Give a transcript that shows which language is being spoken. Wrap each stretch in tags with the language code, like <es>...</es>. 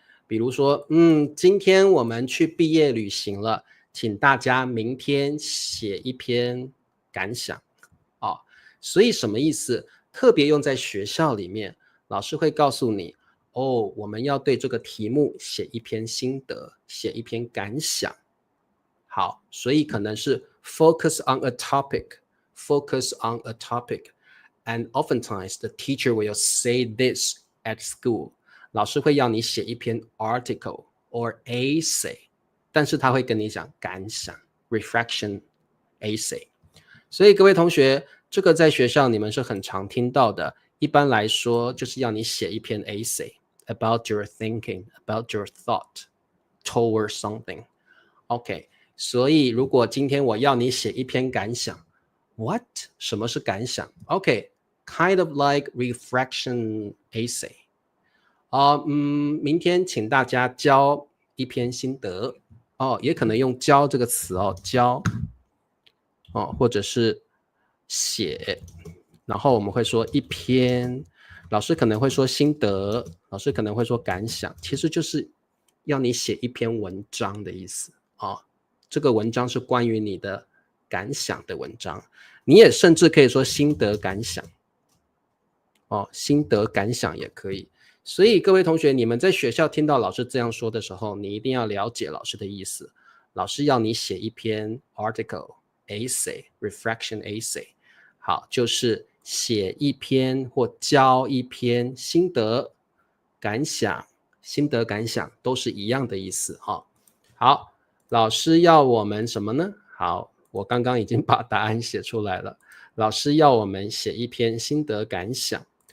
<zh>比如说今天我们去毕业旅行了，请大家明天写一篇感想所以什么意思？特别用在学校里面，老师会告诉你我们要对这个题目写一篇心得，写一篇感想。好，所以可能是</zh> <en>focus on a topic， focus on a topic. And oftentimes the teacher will say this at school.</en> <zh>老师会要你写一篇</zh> <en>article or essay,</en> <zh>但是他会跟你讲感想</zh> <en>reflection essay.</en> <zh>所以各位同学，这个在学校你们是很常听到的，一般来说就是要你写一篇</zh> <en>essay about your thinking, about your thought toward something.</en> <zh>OK, 所以如果今天我要你写一篇感想</zh> <en>What?</en> <zh>什么是感想</zh> <en>OK, kind of like reflection essay.</en> <zh>明天请大家交一篇心得也可能用交这个词交或者是写，然后我们会说一篇，老师可能会说心得，老师可能会说感想，其实就是要你写一篇文章的意思这个文章是关于你的感想的文章，你也甚至可以说心得感想心得感想也可以。所以各位同学，你们在学校听到老师这样说的时候，你一定要了解老师的意思。老师要你写一篇</zh> <en>article, essay, reflection essay.</en> <zh>好，就是写一篇或交一篇心得感想，心得感想都是一样的意思好，老师要我们什么呢？好，我刚刚已经把答案写出来了。老师要我们写一篇心得感想。</zh>